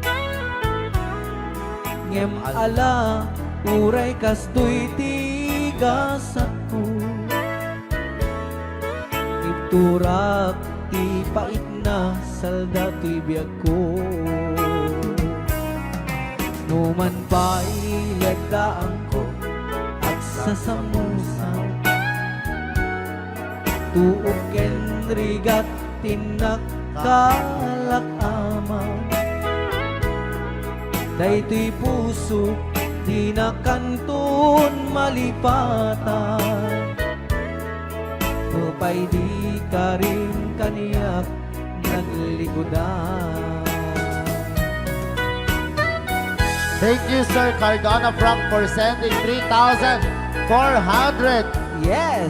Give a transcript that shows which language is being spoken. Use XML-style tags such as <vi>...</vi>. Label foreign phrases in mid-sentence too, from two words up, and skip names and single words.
<ilo>Ngem ala uray kas to'y tigas ako Iturak ti pait na salda to'y biyag ko Numan pa'y lagdaan ko at sasamusan Tuok ken rigat tinakkalak ama Daytoy puso di na kanton malipatan Upay di ka rin kaniyak naglikodan</ilo> <en>Thank you, Sir Cardona Frank, for sending 3,400 Yes!</en>